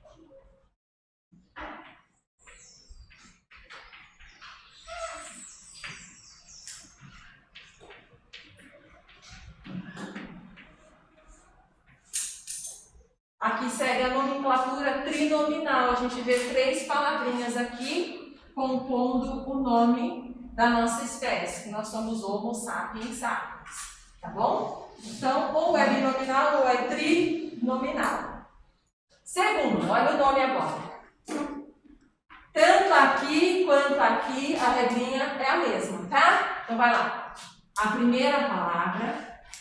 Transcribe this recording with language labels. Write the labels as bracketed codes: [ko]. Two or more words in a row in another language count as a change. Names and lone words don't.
[pt] Aqui segue a nomenclatura trinominal. A gente vê três palavrinhas aqui compondo o nome da nossa espécie, que nós somos Homo sapiens sapiens. Tá bom? Então, ou é binominal ou é trinominal. Segundo, olha o nome agora. Tanto aqui quanto aqui, a regrinha é a mesma, tá? Então, vai lá. A primeira palavra.